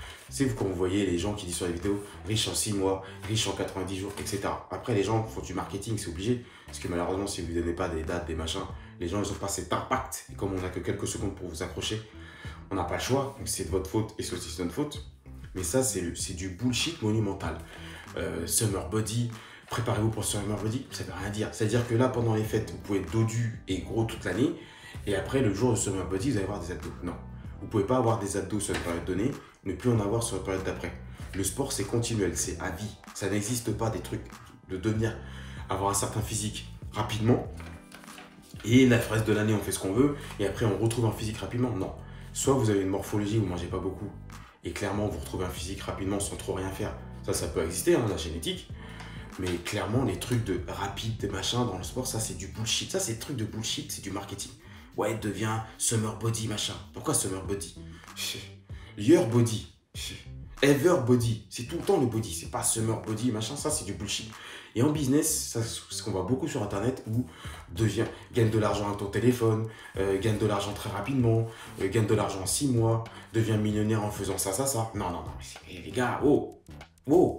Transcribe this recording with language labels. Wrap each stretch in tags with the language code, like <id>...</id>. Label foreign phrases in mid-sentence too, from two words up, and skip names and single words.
<fr>C'est vous quand vous voyez les gens qui disent sur les vidéos riches en 6 mois, riches en 90 jours, etc. Après, les gens font du marketing, c'est obligé. Parce que malheureusement, si vous ne donnez pas des dates, des machins, les gens ils n'ont pas cet impact. Et comme on n'a que quelques secondes pour vous accrocher, on n'a pas le choix. Donc c'est de votre faute et c'est aussi de notre faute. Mais ça, c'est du bullshit monumental.</fr> <en>Summer body,</en> <fr>préparez-vous pour le</fr> <en>summer body,</en> <fr>ça ne veut rien dire. C'est-à-dire que là, pendant les fêtes, vous pouvez être dodu et gros toute l'année. Et après, le jour de</fr> <en>summer body,</en> <fr>vous allez avoir des abdos. Non. Vous ne pouvez pas avoir des abdos sur une période donnée, ne plus en avoir sur la période d'après. Le sport, c'est continuel, c'est à vie. Ça n'existe pas des trucs de devenir, avoir un certain physique rapidement. Et la reste de l'année, on fait ce qu'on veut. Et après, on retrouve un physique rapidement. Non. Soit vous avez une morphologie, vous ne mangez pas beaucoup. Et clairement, vous retrouvez un physique rapidement sans trop rien faire. Ça peut exister, hein, la génétique. Mais clairement, les trucs de rapide, des machins dans le sport, ça, c'est du bullshit. Ça, c'est des trucs de bullshit, c'est du marketing. Ouais, devient</fr> <en>summer body,</en> <fr>machin.</fr> <en>Pourquoi summer body? Year body. Ever body.</en> <fr>C'est tout le temps le body. C'est pas</fr> <en>summer body,</en> <fr>machin. Ça, c'est du bullshit. Et en business, c'est ce qu'on voit beaucoup sur Internet où gagne de l'argent avec ton téléphone, gagne de l'argent très rapidement, gagne de l'argent en 6 mois, devient millionnaire en faisant ça, ça, ça. Non, non, non. Les gars, oh, oh.</fr>